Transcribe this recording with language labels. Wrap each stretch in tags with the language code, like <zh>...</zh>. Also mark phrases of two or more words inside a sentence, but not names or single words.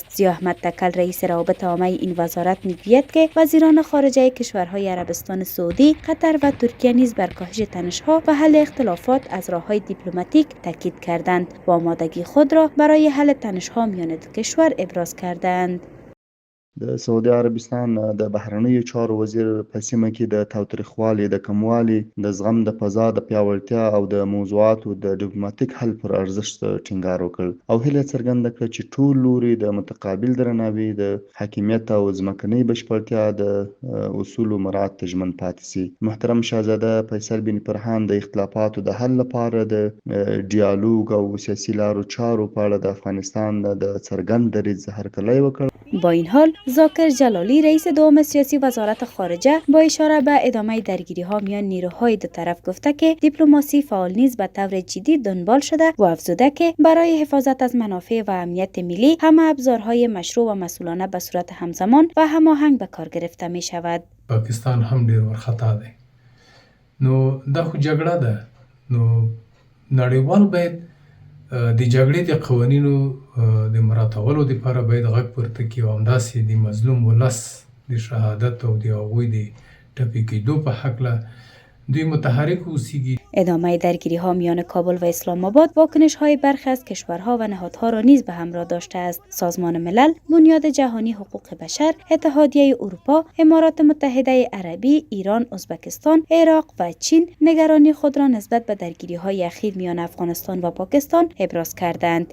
<fa>ضیاء احمد تکل رئیس روابط عامه این وزارت میگوید که وزیران خارجه کشورهای عربستان سعودی، قطر و ترکیه نیز بر کاهش تنش‌ها و حل اختلافات از راه‌های دیپلماتیک تاکید کردند و آمادگی خود را برای حل تنش‌ها میان دو کشور ابراز کردند.</fa> <ps>د سعودي عربستان د بهرنیو چارو وزیر په سیمه کې د تاوتریخوالي د کموالي د زغم د فضا د پیاوړتیا او د موضوعاتو د ډیپلوماټیک حل پر ارزښت ټینګار وکړ او هیله څرګنده کړه چې ټول لوري د متقابل درناوي د حاکمیت او ځمکنۍ بشپړتیا د اصولو مراعات ته ژمن پاتې سي. محترم شاهزاده فیصل بن فرحان د اختلافاتو د حل لپاره د ډیالوګ او سیاسي لارو چارو په اړه د افغانستان د څرګند دریځ هرکلی وکړ.</ps> <fa>با این حال ذاکر جلالی رئیس دوم سیاسی وزارت خارجه با اشاره به ادامه درگیری‌ها میان نیروهای دو طرف گفته که دیپلماسی فعال نیز به طور جدی دنبال شده و افزوده که برای حفاظت از منافع و امنیت ملی همه ابزارهای مشروع و مسئولانه به صورت همزمان و هماهنگ به کار گرفته می شود.</fa> <ps>پاکستان هم ډیر ورخطا دی. نو دا خو جګړه ده. نو نړیوال باید د جګړې د قوانینو د مراعاتولو لپاره باید غږ پورته کړي او همداسې د مظلوم ولس د شهادت او د هغوی د ټپي کېدو په هکله دوی متحرک اوسیږي.</ps> <fa>ادامه درگیری‌ها میان کابل و اسلام آباد واکنش‌های برخی از کشورها و نهادها را نیز به همراه داشته است. سازمان ملل، بنیاد جهانی حقوق بشر، اتحادیه اروپا، امارات متحده عربی، ایران، ازبکستان، عراق و چین نگرانی خود را نسبت به درگیری‌های اخیر میان افغانستان و پاکستان ابراز کردند.</fa>